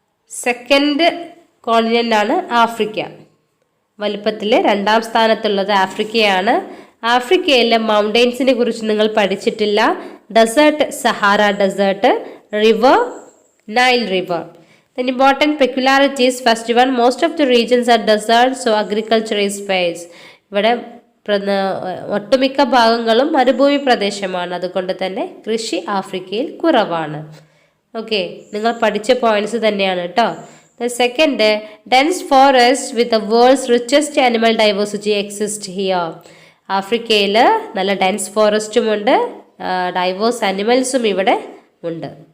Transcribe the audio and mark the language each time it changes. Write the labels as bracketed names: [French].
[Malayalam] Second continent ആണ് Africa. വലിപ്പത്തിൽ രണ്ടാം സ്ഥാനത്തുള്ളത് ആഫ്രിക്കയാണ്. ആഫ്രിക്കയിലെ മൗണ്ടെയ്ൻസിനെ കുറിച്ച് നിങ്ങൾ പഠിച്ചിട്ടില്ല. Desert Sahara desert, river Nile river. [English] Then important peculiarities. First one, most of the regions are desert, so agriculture is sparse. [Malayalam] ഇവിടെ ഒട്ടുമിക്ക ഭാഗങ്ങളും മരുഭൂമി പ്രദേശമാണ്, അതുകൊണ്ട് തന്നെ കൃഷി ആഫ്രിക്കയിൽ കുറവാണ്. ഓക്കെ, നിങ്ങൾ പഠിച്ച പോയിന്റ്സ് തന്നെയാണ് കേട്ടോ. [English] The second, dense forest with the world's richest animal diversity exist here. [Malayalam] ആഫ്രിക്കയിൽ നല്ല ഡെൻസ് ഫോറസ്റ്റും ഉണ്ട്, ഡൈവേഴ്സ് അനിമൽസും ഇവിടെ ഉണ്ട്.